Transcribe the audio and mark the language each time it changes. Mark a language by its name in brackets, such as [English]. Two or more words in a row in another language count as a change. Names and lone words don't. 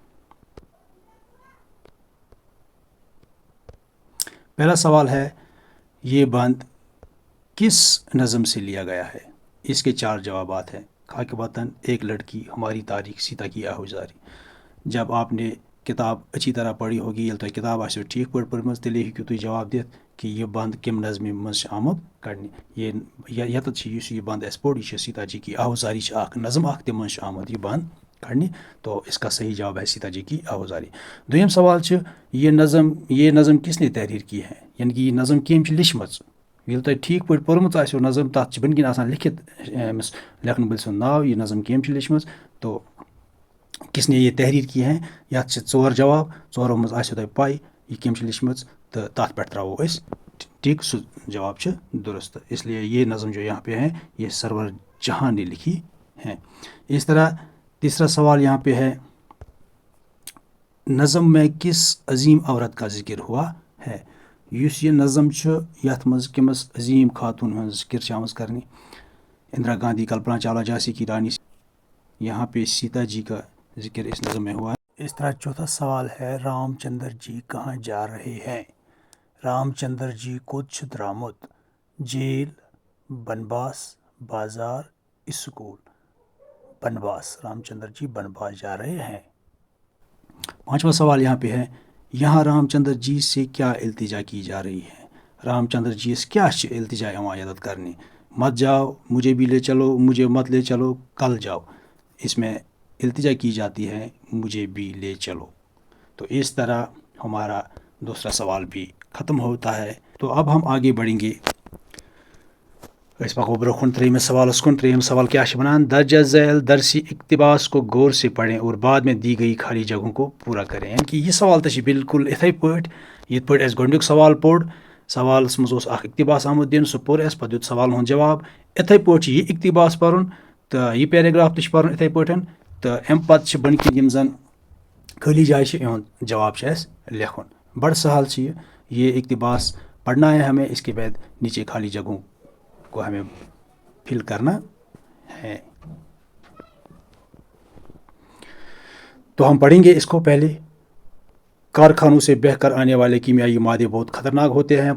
[Urdu] پہلا سوال ہے یہ بند کس نظم سے لیا گیا ہے. اس کے 4 جوابات ہیں. خاک وطن, ایک لڑکی, ہماری تاریخ, سیتا کی آہوزاری. جب آپ نے کتاب اچھی طرح پڑھی ہوگی [Kashmiri] ییٚلہِ تۄہہِ کتاب آسیو ٹھیک پٲٹھۍ پٔرمٕژ تیٚلے ہیٚکِو تُہۍ جواب دِتھ کہ یہ بند کم نظمہِ منٛز چھِ آمُت کڑنہِ. ییٚتٮ۪تھ چھِ یُس یہ بند اَسہِ پوٚر یہ چھِ سیتا جی کی آہوزاری چھِ اکھ نظم اکھ تِمن منٛز چھِ آمُت یہ بند کڑنہِ. [Urdu] تو اس کا صحیح جواب ہے سیتا جی کی آہوزاری. [Kashmiri] دوٚیِم سوال چھِ [Urdu] یہ نظم کس نے تحریر کی ہے, [Kashmiri] یعنی کہ یہ نظم کٔمۍ چھِ لیچھمٕژ. ییٚلہِ تۄہہِ ٹھیک پٲٹھۍ پوٚرمُت آسیو نظم تَتھ چھِ بٔنۍ کِنۍ آسان لیکھِتھ أمِس لیکھن وٲلۍ سُنٛد ناو یہ نظم کٔمۍ چھِ لیچھمٕژ. [Urdu] تو کس نے یہ تحریر کی ہے [Kashmiri] یتھ چھِ 4 جواب. ژورو منٛز آسیو تۄہہِ پاے یہ کٔمۍ چھِ لیچھمٕژ تہٕ تَتھ پٮ۪ٹھ ترٛاوو أسۍ ٹھیک سُہ جواب چھِ درست. [Urdu] اس لیے یہ نظم جو یہاں پہ ہے یہ سرور جہاں نے لکھی ہے. اس طرح تیسرا سوال یہاں پہ ہے نظم میں کس عظیم عورت کا ذکر ہوا ہے. [Kashmiri] یُس یہ نظم چھُ یتھ منٛز کٔمِس عظیم خاتون ہٕنٛز ذکر چھِ آمٕژ کرنہِ. [Urdu] اندرا گاندھی, کلپنا چاولہ, جھانسی کی رانی. یہاں پہ سیتا جی کا ذکر اس نظم میں ہوا ہے. اس طرح چوتھا سوال ہے رام چندر جی کہاں جا رہے ہیں. [Kashmiri] رام چندر جی کوٚت چھُ درٛامُت, جیل, بنواس, [Urdu] بازار, اسکول. بنواس, رام چندر جی بنواس جا رہے ہیں. 5واں سوال یہاں پہ ہے یہاں رام چندر جی سے کیا التجا کی جا رہی ہے. [Kashmiri] رام چندر جی سے کیا چھِ التجا یِوان عیادت کرنہِ. [Urdu] مت جاؤ, مجھے بھی لے چلو, مجھے مت لے چلو, کل جاؤ. اس میں التجا کی جاتی ہے مجھے بھی لے چلو. تو اس طرح ہمارا دوسرا سوال بھی ختم ہوتا ہے. تو اب ہم آگے بڑھیں گے. [Kashmiri] اس پکو برونٛہہ کُن 3 سوالس کُن. 3 سوال کیا چھِ وَنان [Urdu] درجہ ذیل درسی اقتباس کو غور سے پڑھیں اور بعد میں دی گئی خالی جگہوں کو پورا کریں. [Kashmiri] یعنی کہ یہ سوال تہِ چھِ بالکل یِتھَے پٲٹھۍ یِتھ پٲٹھۍ اَسہِ گۄڈنیُک سوال پوٚر. سوالس منٛز اوس اکھ اقتباس آمُت دِنہٕ سُہ پوٚر اَسہِ, پَتہٕ دیُت سوالن ہُنٛد جواب. یِتھَے پٲٹھۍ چھِ یہِ اقتباس پَرُن تہٕ یہِ پیراگراف تہِ چھِ پَرُن یِتھَے پٲٹھۍ. تہٕ اَمہِ پَتہٕ چھِ بٔنۍ کِنۍ یِم زَن خٲلی جایہِ چھِ یِہُنٛد جواب چھِ اَسہِ لیکھُن. بڑٕ سہل چھِ [Urdu] یہ اقتباس پڑھنا ہے ہمیں. اس کے بعد نیچے خالی جگہوں کو ہمیں فل کرنا ہے. تو ہم پڑھیں گے اس کو. پہلے کارخانوں سے بہہ کر آنے والے کیمیائی مادے بہت خطرناک ہوتے ہیں.